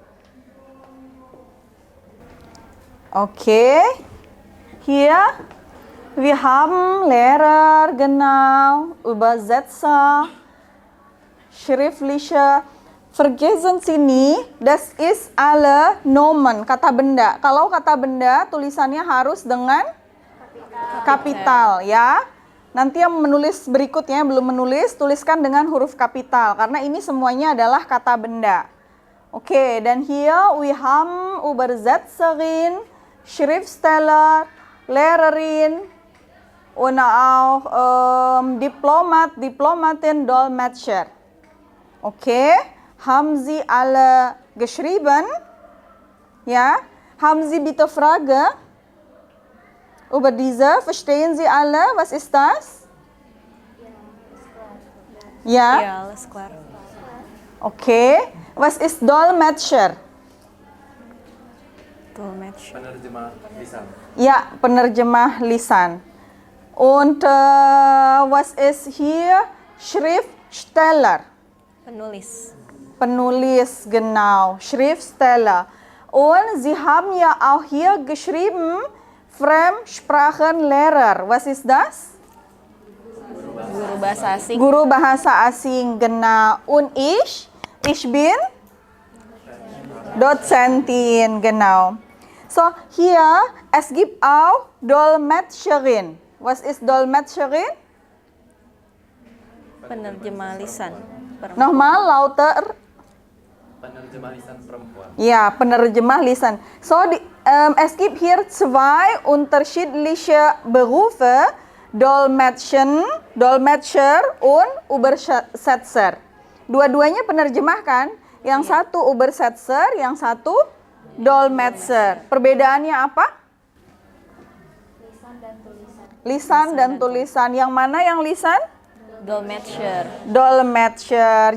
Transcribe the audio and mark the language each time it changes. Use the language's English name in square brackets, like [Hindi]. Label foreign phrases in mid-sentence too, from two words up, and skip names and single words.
[German] Okay, hier, wir haben Lehrer, genau, Übersetzer, schriftliche. Vergessen Sie nie, das ist alle Nomen, [Indonesian] kata benda. Kalau kata benda, tulisannya harus dengan kapital ya. Nanti yang menulis berikutnya, belum menulis, tuliskan dengan huruf kapital. Karena ini semuanya adalah kata benda. [German] Oke, dan hier wir haben Übersetzerin, Schriftsteller, Lehrerin, und auch Diplomat, Diplomatin, Dolmetscher. Okay, haben Sie alle geschrieben? Ja, haben Sie bitte Frage über diese? Verstehen Sie alle? Was ist das? Ja? Ya, alles klar. Okay. Was ist Dolmetscher? Dolmetsch. [Indonesian] Penerjemah lisan. Ja, penerjemah lisan. [German] Und was ist hier? Schriftsteller. [Indonesian] Penulis. Penulis, [German] genau. Schriftsteller. Und Sie haben ja auch hier geschrieben, Fremdsprachenlehrer. Was ist das? [Indonesian] Guru bahasa asing. Guru bahasa asing, [German] genau. Und ich bin Dozentin, genau. So, hier, es gibt auch Dolmetscherin. Was ist Dolmetscherin? [Indonesian] Penerjemah lisan. [German] Nochmal, lauter. [Indonesian] Penerjemah lisan perempuan. Ja, penerjemah lisan. [German] So, es gibt hier zwei unterschiedliche Berufe, Dolmetscher und Übersetzer. [Indonesian] Dua-duanya penerjemah kan? Yang satu Übersetzer, yang satu Dolmetscher. Perbedaannya apa? Lisan dan tulisan. Yang mana yang lisan? Dolmetscher. Dolmetscher.